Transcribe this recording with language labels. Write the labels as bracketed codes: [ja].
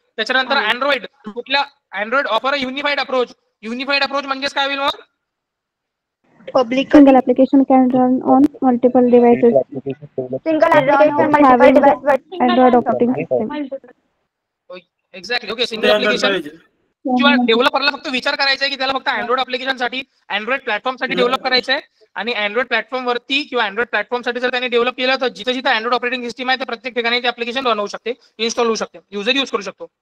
[mr] त्याच्यानंतर [en] android offer a unified approach [mr] म्हणजेच काय होईल मग? [en] Single application can run on multiple devices. Single application multiple device Android operating system. [mr] Exactly. Okay, single application किंवा डेव्हलपरला फक्त विचार करायचा आहे की त्याला फक्त अँड्रॉइड ऍप्लिकेशन साठी अँड्रॉइड प्लॅटफॉर्म साठी डेव्हलप करायचं आहे. आणि अँड्रॉइड प्लॅटफॉर्म वरती किंवा अँड्रॉइड प्लॅटफॉर्म साठी जर त्यांनी डेव्हलप केलं तर जिथे अँड्रॉइड ऑपरेटिंग सिस्टीम आहे त्या प्रत्येक ठिकाणी ते ऍप्लिकेशन रन होऊ शकते, इन्स्टॉल होऊ शकते, युजर युज करू शकतो.